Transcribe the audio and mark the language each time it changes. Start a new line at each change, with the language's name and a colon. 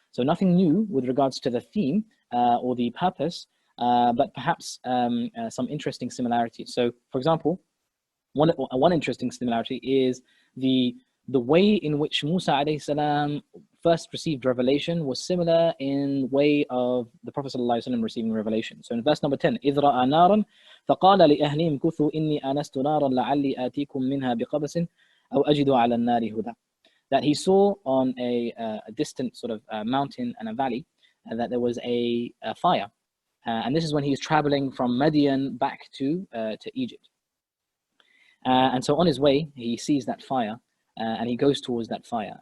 English: So nothing new with regards to the theme or the purpose, but perhaps some interesting similarities. So for example, one interesting similarity is the way in which Musa alayhi salam first received revelation was similar in way of the Prophet sallallahu alaihi wasallam receiving revelation. So in verse number 10,
Arabic: إِذْ رَأَى نَارًا فَقَالَ لِأَهْلِهِمْ كُثُوا إِنِّي آنَسْتُ نَارًا لَعَلِّي آتِيكُم مِّنْهَا بِقَبَسٍ أَوْ أَجِدُ عَلَى النَّارِ هُدًى.
English: That he saw on a distant sort of mountain and a valley that there was a fire. And this is when he's traveling from Madian back to Egypt. And so on his way, he sees that fire, and he goes towards that fire.